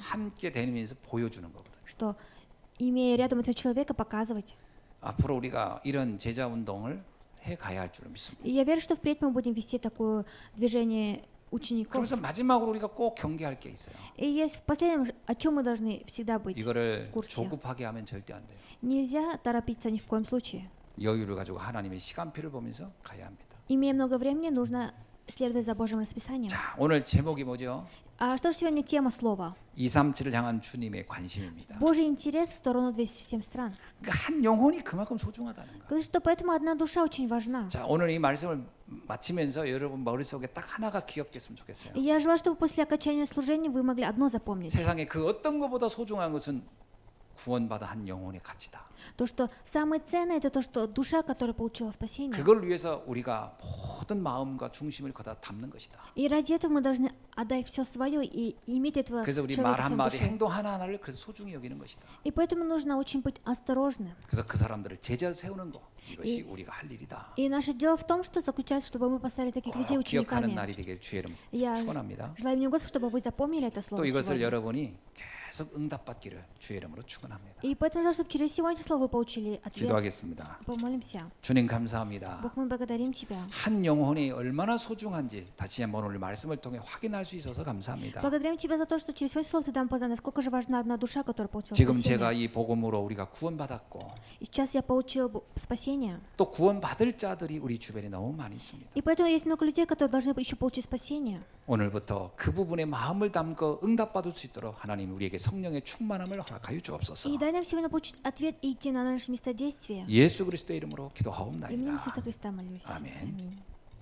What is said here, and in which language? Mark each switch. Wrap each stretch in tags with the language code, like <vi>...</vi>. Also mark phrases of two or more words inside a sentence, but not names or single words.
<ko>함께 다니면서 보여주는 거거든요.</ko> <ru>что имея рядом этого человека показывать.</ru> <ko>앞으로 우리가 이런 제자 운동을 해 가야 할 줄을 믿습니다.</ko> <ru>И я верю, что впредь мы будем вести такое движение учеников.</ru> <ko>그래서 마지막으로 우리가 꼭 경계할 게 있어요.</ko> <ru>И есть в последнем, о чем мы должны всегда быть</ru> <ko>이거를</ko> <ru>в курсе.</ru> <ko>조급하게 하면 절대 안 돼요.</ko> <ru>Нельзя торопиться ни в коем случае.</ru> <ko>여유를 가지고 하나님의 시간표를 보면서 가야 합니다.</ko> <ru>Имея много времени, нужно следовать за Божьим расписанием.</ru> <ko>자, 오늘 제목이 뭐죠?</ko> <ru>А что же сегодня тема слова?</ru> <ko>237을 향한 주님의 관심입니다.</ko> <ru>Божий интерес в сторону 207 стран.</ru> <ko>그러니까 한 영혼이 그만큼 소중하다는 거예요.</ko> <ru>Говорит, что поэтому одна душа очень важна.</ru> <ko>자, 오늘 이 말씀을 마치면서 여러분 머릿속에 딱 하나가 기억됐으면 좋겠어요.</ko> <ru>И я желаю, чтобы после окончания служения вы могли одно запомнить.</ru> <ko>세상에 그 어떤 것보다 소중한 것은 구원받은 한 영혼의 가치다.</ko> <ru>То, что самое ценное, это то, что душа, которая получила спасение.</ru> <ko>그걸 위해서 우리가 모든 마음과 중심을 거다 담는 것이다.</ko> <ru>И ради этого мы должны отдать все свое и иметь этого</ru> <ko>그래서 우리</ko> <ru>человека</ru> <ko>말</ko> <ru>в своем</ru> <ko>한마디,</ko> <ru>душе.</ru> <ko>행동 하나하나를 그래서 소중히 여기는 것이다.</ko> <ru>И поэтому нужно очень быть осторожным.</ru> <ko>그래서 그 사람들을 제자 세우는 거 이것이 우리가 할 일이다.</ko> <ru>И наше дело в том, что заключается, чтобы мы поставили таких людей</ru> <ko>꼭 기억하는</ko> <ru>учениками.</ru> <ko>날이 되길 주의 이름</ko> <ru>Я</ru> <ko>축원합니다.</ko> <ru>желаю мне, Господи, чтобы вы запомнили это</ru> <ko>또</ko> <ru>слово</ru> <ko>이것을</ko> <ru>сегодня.</ru> <ko>여러분이 계속 응답받기를 주의 이름으로 축원합니다.</ko> <ru>И поэтому желаю, чтобы через сегодняшнее слово вы получили ответ.</ru> <ko>기도하겠습니다.</ko> <ru>Помолимся.</ru> <ko>주님 감사합니다.</ko> <ru>Бог, мы благодарим Тебя.</ru> <ko>한 영혼이 얼마나 소중한지 다시 한번 오늘 말씀을 통해 확인할 수 있어서 감사합니다.</ko> <ru>Благодарим Тебя за то, что через сегодняшнее слово Ты нам познал, насколько же важна одна душа, которая получила</ru> <ko>지금</ko> <ru>спасение.</ru> <ko>제가 이 복음으로 우리가 구원받았고</ko> <ru>И сейчас я получил спасение.</ru> <ko>또 구원받을 자들이 우리 주변에 너무 많이 있습니다.</ko> <ru>И поэтому есть много людей, которые должны еще получить спасение.</ru> <ko>오늘부터 그 부분에 마음을 담고 응답받을 수 있도록 하나님 우리에게 성령의 충만함을 허락하여 주옵소서.</ko> <ru>И дай нам сегодня получить ответ и идти на наше место действия.</ru> <ko>예수 그리스도의 이름으로</ko> <ru>Именем</ru> <ko>기도하옵나이다.</ko> <ru>Иисуса Христа молюсь.</ru> <ko>아멘.</ko> <ru>Аминь.</ru>